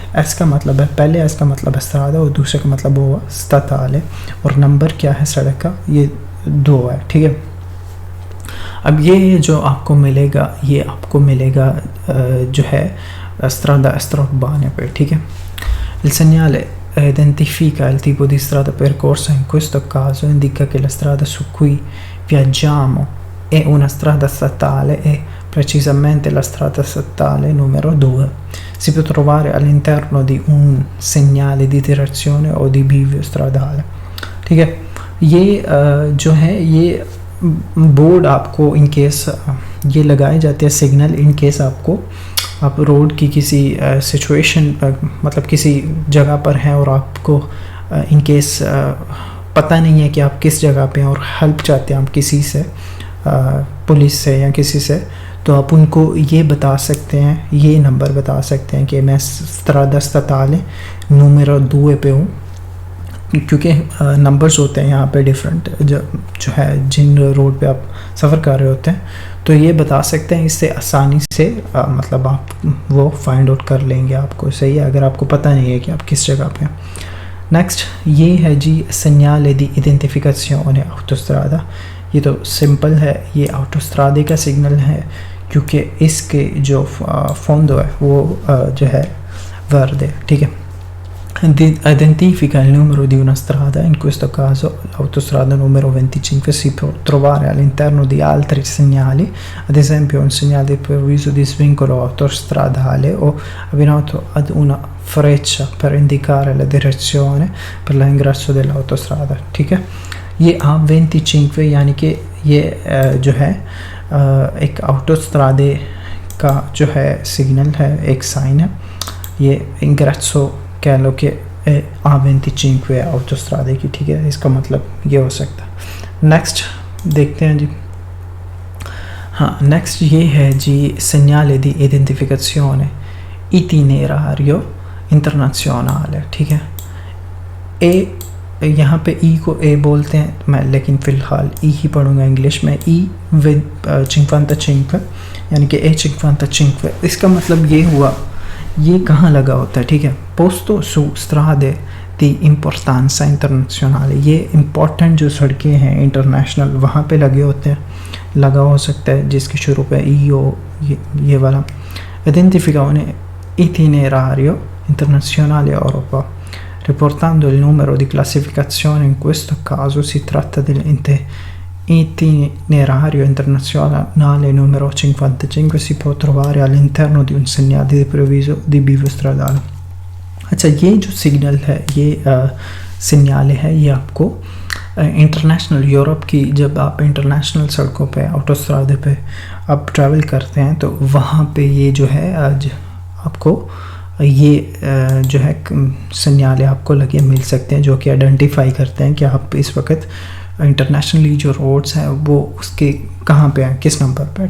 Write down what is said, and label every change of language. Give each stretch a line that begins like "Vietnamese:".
Hindi: S का मतलब है, पहले एस का मतलब है स्त्रादा और दूसरे का मतलब हुआ स्ताताले, और नंबर क्या है सड़क का, ये 2 है, ठीक है। अब ये जो आपको मिलेगा, ये आपको मिलेगा जो है
Italian: strada strobbane
Hindi: पे, ठीक है।
Italian: Il segnale identifica il tipo di strada percorsa, in questo caso indica che la strada su cui viaggiamo è una strada statale e precisamente la strada statale numero 2. Si può trovare all'interno di un segnale di direzione o di bivio stradale,
Hindi: ठीक है। ये जो है ये board आपको in case ये लगाए जाते हैं सिग्नल इन केस आपको आप रोड की किसी सिचुएशन मतलब किसी जगह पर हैं और आपको इन केस पता नहीं है कि आप किस जगह पे हैं और हेल्प चाहते हैं आप किसी से पुलिस से या किसी से, तो आप उनको ये बता सकते हैं, ये नंबर बता सकते हैं कि मैं स्त्रादा
Italian: statale numero 2
Hindi: पे हूँ, क्योंकि नंबर्स होते हैं यहाँ पे डिफरेंट जो है जिन रोड पे आप सफ़र कर रहे होते हैं, तो ये बता सकते हैं। इससे आसानी से मतलब आप वो फाइंड आउट कर लेंगे आपको, सही है, अगर आपको पता नहीं है कि आप किस जगह पे हैं। नेक्स्ट ये है जी
Italian: segnale di identificazione autostrada,
Hindi: ये तो सिंपल है, ये ऑटोस्ट्रादे का सिग्नल है क्योंकि इसके जो फोंडो है वो जो है वर्दे, ठीक है।
Italian: Identifica il numero di una strada, in questo caso l'autostrada numero 25 si può trovare all'interno di altri segnali, ad esempio un segnale di preavviso di svincolo autostradale o abbinato ad una freccia per indicare la direzione per l'ingresso dell'autostrada,
Hindi: ठीक है। ये A25 यानी कि ये जो है एक ऑटोस्ट्रादे का जो है सिग्नल है, एक साइन है, ये इंग्रेसो कह लो कि A25 है ऑटोस्ट्रादे की, ठीक है, इसका मतलब ये हो सकता है। नेक्स्ट देखते हैं जी। हाँ, नेक्स्ट ये है जी
Italian: segnale di identificazione itinerario internazionale,
Hindi: ठीक है। ए यहाँ पे ई को ए बोलते हैं मैं, लेकिन फ़िलहाल ई ही पढ़ूँगा इंग्लिश में। ई विद 55 यानी कि A55, इसका मतलब ये हुआ ये कहाँ लगा होता है, ठीक है। पोस्तो सु
Italian: strade di importanza internazionale,
Hindi: ये इम्पोर्टेंट जो सड़कें हैं इंटरनेशनल वहाँ पे लगे होते हैं, लगा हो सकता है जिसके शुरू पे ई हो, ये वाला।
Italian: Identifica un itinerario internazionale Europa riportando il numero di classificazione, in questo caso si tratta dell'itinerario internazionale numero 55, si può trovare all'interno di un segnale di preavviso di bivio stradale।
Hindi: अच्छा, ये जो सिग्नल है ये signal है, ये आपको international Europe की जब आप इंटरनेशनल सड़कों पे ऑटोस्ट्रादे पे आप ट्रैवल करते हैं तो वहाँ पे ये जो है आज आपको ये जो है सिग्नल आपको लगे मिल सकते हैं जो कि आइडेंटिफाई करते हैं कि आप इस वक्त इंटरनेशनली जो रोड्स हैं वो उसके कहाँ पे हैं, किस नंबर पे है।